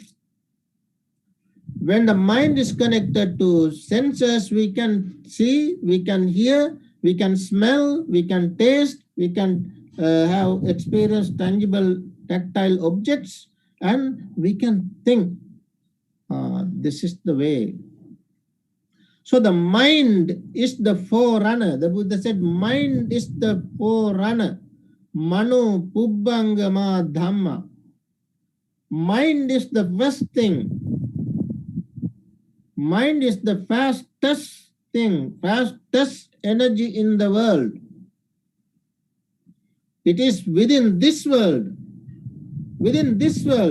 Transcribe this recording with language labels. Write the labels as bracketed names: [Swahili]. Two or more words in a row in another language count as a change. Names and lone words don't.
[English] When the mind is connected to senses, we can see, we can hear, we can smell, we can taste, we can have experience tangible tactile objects, and we can think. This is the way. So the mind is the forerunner. The Buddha said, mind is the forerunner. [Pali] Mano pubbangama dhamma. [English] Mind is the first thing. Mind is the fastest thing, fastest energy in the world. It is within this world. Within this world.